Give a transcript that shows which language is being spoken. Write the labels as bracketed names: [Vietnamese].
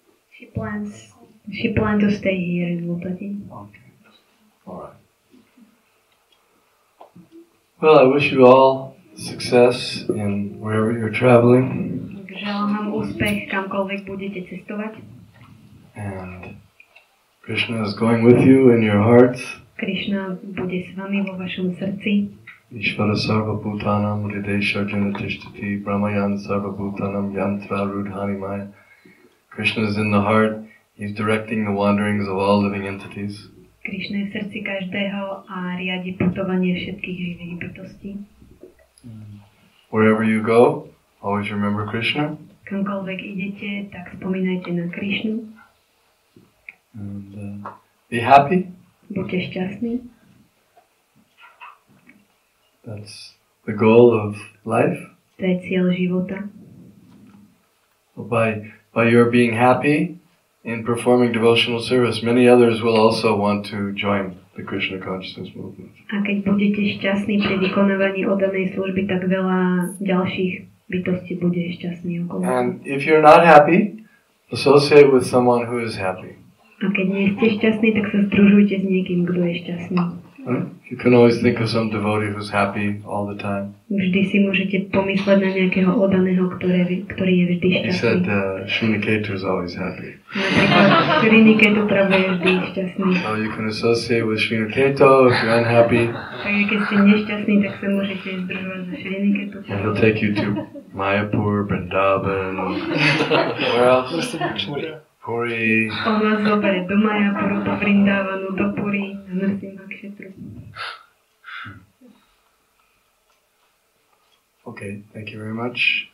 [English] She plans to stay here in Lupati. Okay. All right. Well, I wish you all success in wherever you're traveling. [Slovak] Želám vám úspech kamkoľvek budete cestovať. [English] And Krishna is going with you in your hearts. [Slovak] Krishna bude s vami vo vašom srdci. [Sanskrit] Ishvara sarva bhutanam hridesha janatishthati brahmayan sarva bhutanam yantra rudhani maya. [English] Krishna is in the heart. He's directing the wanderings of all living entities. [Slovak] Krishna je v srdci každého a riadi putovanie všetkých živých bytostí. [English] Wherever you go, always remember Krishna. [Slovak] Kamkoľvek idete, tak spomínajte na Krishnu. [English] And be happy. [Slovak] Buďte šťastní. [English] That's the goal of life. [Slovak] To je cieľ života. [English] By your being happy in performing devotional service, many others will also want to join the Krishna consciousness movement. [Slovak] A keď budete šťastní pri vykonávaní oddanej služby, tak veľa ďalších bytostí bude šťastný okolo. [English] And if you're not happy, associate with someone who is happy. [Slovak] A keď nie ste šťastní, tak sa združujte s niekým, kto je šťastný. [English] You can always think of some devotee who's happy all the time. [Slovak] Vždy si môžete pomysleť na nejakého oddaného, ktorý je vždy [English] He [Slovak] šťastný. [English] said Sriniketu is always happy. [Slovak] Napríklad Sriniketu práve je vždy šťastný. [English] So you can associate with Sriniketu if you're unhappy. [Slovak] Takže keď ste nešťastní, tak sa môžete združovať so Sriniketu. [English] And he'll take you to Mayapur, Vrindavan, where else? Puri. [Slovak] On vás zoberie do Mayapuru, do Vrindavanu, do Puri, na Nrsimhakshetru. [English] Okay, thank you very much.